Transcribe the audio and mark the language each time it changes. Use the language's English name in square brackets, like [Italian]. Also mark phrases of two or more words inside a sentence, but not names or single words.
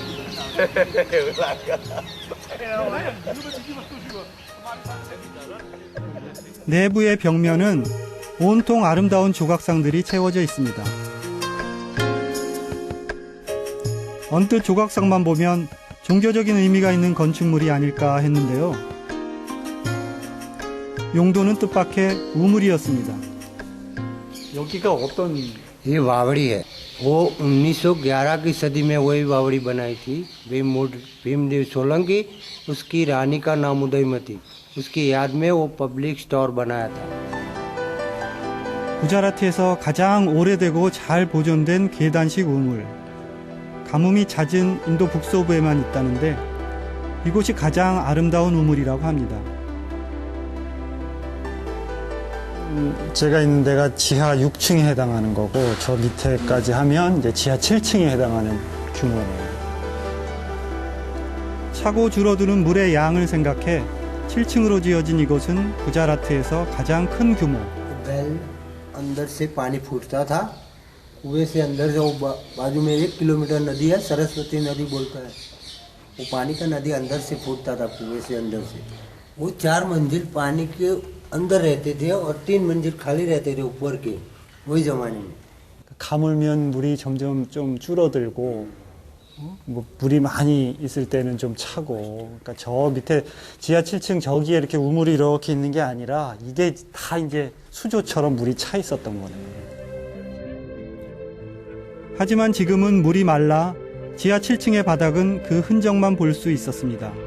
[Korean] 내부의 벽면은 온통 아름다운 조각상들이 채워져 있습니다. 언뜻 조각상만 보면 종교적인 의미가 있는 건축물이 아닐까 했는데요. 용도는 뜻밖의 우물이었습니다. 여기가 어떤 [Hindi] ये बावड़ी है वो 1911 की सदी में वही बावड़ी बनाई थी भीमदेव सोलंकी उसकी रानी का नाम उदयमती उसकी याद में वो [English] public store [Hindi] बनाया था. [Korean] 구자라트에서 가장 오래되고 잘 보존된 계단식 우물. 가뭄이 잦은 인도 북서부에만 있다는데 이곳이 가장 아름다운 우물이라고 합니다. 제가 있는 데가 지하 6층에 해당하는 거고 저 밑에까지 하면 이제 지하 7층에 해당하는 규모네요. 차고 줄어드는 물의 양을 생각해 7층으로 지어진 이곳은 구자라트에서 가장 큰 규모. [Hindi] बैल अंदर से पानी फूटता था कुएं से अंदर से वो बाजू में 1 किलोमीटर नदी है सरस्वती नदी बोलता है वो पानी का नदी अंदर से फूटता था कुएं से अंदर से वो 4 मंजिल पानी के अंदर रहते थे और 3 मंजिल खाली रहते थे ऊपर के वही जमाने में. [Korean] 가물면 물이 점점 좀 줄어들고 뭐 물이 많이 있을 때는 좀 차고 그러니까 저 밑에 지하 7층 저기에 이렇게 우물이 이렇게 있는 게 아니라 이게 다 이제 수조처럼 물이 차 있었던 거네요. 하지만 지금은 물이 말라 지하 7층의 바닥은 그 흔적만 볼 수 있었습니다.